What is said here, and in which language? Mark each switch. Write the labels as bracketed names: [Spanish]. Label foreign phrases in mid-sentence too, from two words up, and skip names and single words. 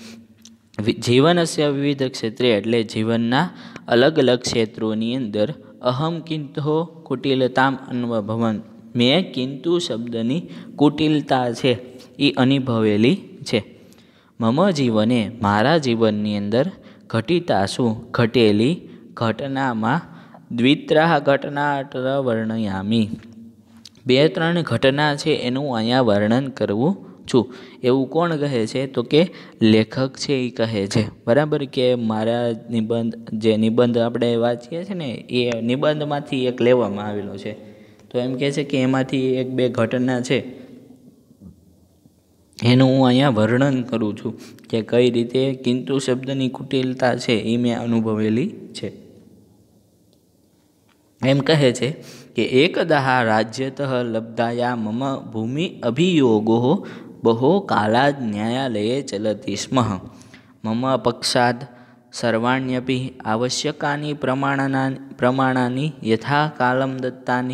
[Sanskrit] जीवनस्य विविध क्षेत्रे [Gujarati] એટલે જીવનના અલગ અલગ ક્ષેત્રોની અંદર [Sanskrit] अहम किंतु हो कुटिलताम अन्वभवन में [Gujarati] કિંતુ શબ્દની કુટિલતા છે એ અનુભવેલી છે। [Sanskrit] मम जीवने [Gujarati] મારા જીવનની અંદર [Sanskrit] घटितासु [Gujarati] ઘટેલી ઘટનામાં [Sanskrit] द्वित्राः घटनात्र वर्णयामि। [Gujarati] બે ત્રણ ઘટના છે એનું અહીંયા વર્ણન કરવું છું। એવું કોણ કહે છે? તો કે લેખક છે એ કહે છે। બરાબર કે મારા નિબંધ જે નિબંધ આપણે વાંચીએ છે ને એ નિબંધમાંથી એક લેવામાં આવેલો છે। તો એમ કહે છે કે એમાંથી એક બે ઘટના છે એનું હું અહીંયા વર્ણન કરું છું કે કઈ રીતે કિંતુ શબ્દની કુટિલતા છે એ મેં અનુભવેલી છે। એમ કહે છે કિ [Sanskrit] एकदा राज्यतः लब्धाया मम भूमि अभियोगो बहो कालात् न्यायालये चलति स्म। मम पक्षात् सर्वाण्यपि आवश्यकानि प्रमाणानि यथा कालं दत्तानि।